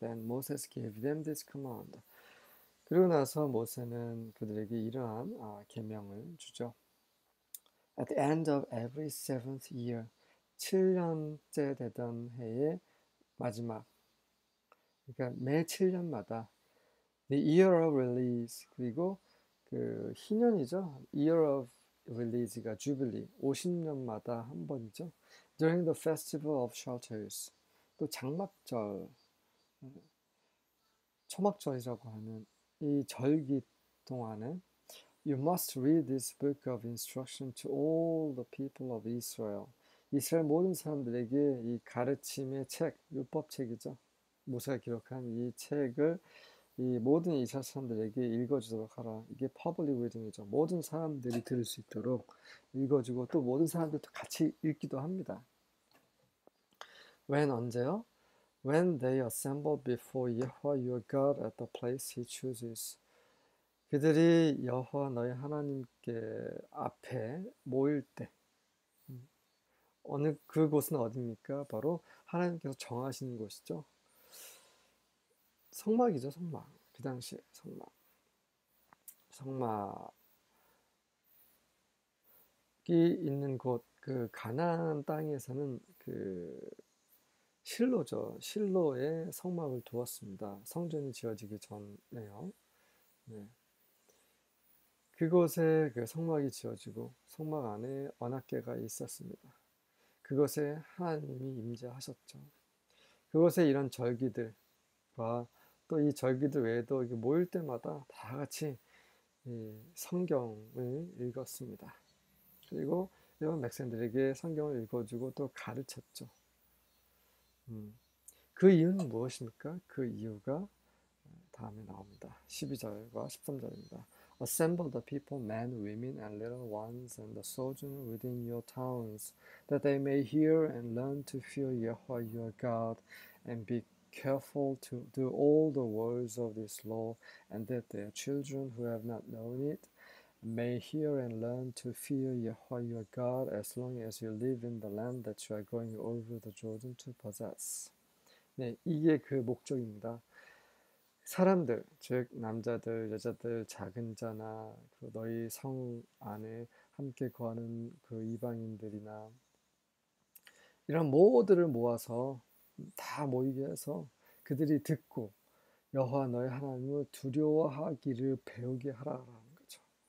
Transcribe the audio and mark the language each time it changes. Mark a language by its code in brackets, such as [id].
[en] Then Moses gave them this command. [ko] 그리고 나서 모세는 그들에게 이러한 계명을 주죠. [en] At the end of every seventh year, [ko] 7년째 되던 해의 마지막, 그러니까 매 7년마다 [en] the year of release, [ko] 그리고 그 희년이죠. [en] year of release [ko] 가 주빌리, 50년마다 한 번이죠. [en] During the festival of shelters, [ko] 또 장막절, 초막절이라고 하는 이 절기 동안에 [en] You must read this book of instruction to all the people of Israel. [ko] 이스라엘 모든 사람들에게 이 가르침의 책, 율법책이죠. 모세가 기록한 이 책을 이 모든 이스라엘 사람들에게 읽어주도록 하라. 이게 [en] public reading [ko] 이죠. 모든 사람들이 들을 수 있도록 읽어주고 또 모든 사람들도 같이 읽기도 합니다. [en] When [ko] 언제요? [en] When they assemble before Yahweh your God at the place he chooses. [ko] 그들이 여호와 너희 하나님께 앞에 모일 때, 어느 그곳은 어디입니까? 바로 하나님께서 정하시는 곳이죠. 성막이죠, 성막. 그 당시에 성막이 있는 곳, 그 가나안 땅에서는 그 실로죠. 실로에 성막을 두었습니다. 성전이 지어지기 전에요. 네. 그곳에 그 성막이 지어지고 성막 안에 언약궤가 있었습니다. 그것에 하나님이 임재하셨죠. 그것에 이런 절기들과 또 이 절기들 외에도 모일 때마다 다 같이 성경을 읽었습니다. 그리고 이런 백성들에게 성경을 읽어주고 또 가르쳤죠. 그 이유는 무엇입니까? 그 이유가 다음에 나옵니다. 12절과 13절입니다. [en] Assemble the people, men, women, and little ones, and the sojourner within your towns, that they may hear and learn to fear Yahweh your God, and be careful to do all the words of this law, and that their children who have not known it, may hear and learn to fear Yahweh your God as long as you live in the land that you are going over the Jordan to possess. [ko] 네, 이게 그 목적입니다. 사람들, 즉 남자들, 여자들, 작은 자나 그 너희 성 안에 함께 거하는 그 이방인들이나 이런 모두를 모아서 다 모이게 해서 그들이 듣고 여호와 너희 하나님을 두려워하기를 배우게 하라는 거죠.